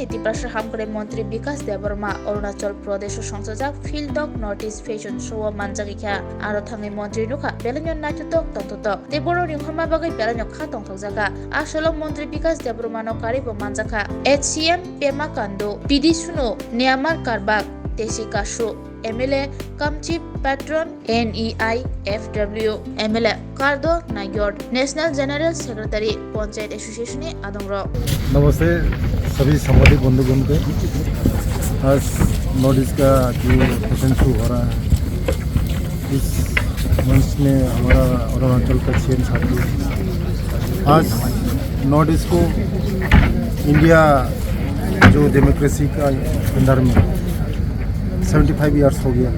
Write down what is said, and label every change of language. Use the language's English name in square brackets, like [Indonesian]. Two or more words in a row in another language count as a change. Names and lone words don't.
[Kok Borok] Tiprasha Hamkrai Mantri Bikas Debarma Arunachal Pradesh Sangsajak Field of Northeast Fashion Show Manjagikha Aro Thangi Mantri Nukha Belanyon Naitutok Tongtotok Teboro Ringhama Bagai Belanyon Kha Tongtokjaka Asolo Mantri Bikas Debarma no Karibo Manjaka HCM Pema Kando PD Suno Niamar Karbak Tesi Kashu MLA Kamchip Patron NEI FW MLA Kardo Nayor [English] National General Secretary Panchayat Association [Kok Borok] Adongro [Hindi] नमस्ते सभी संवादित बंधुगण को आज नॉर्थ ईस्ट का जो फैशन शो हो रहा है इस मंच में हमारा अरुणाचल का सीएम साथी आज नॉर्थ ईस्ट को इंडिया जो डेमोक्रेसी का अंदर में 75 इयर्स हो गया।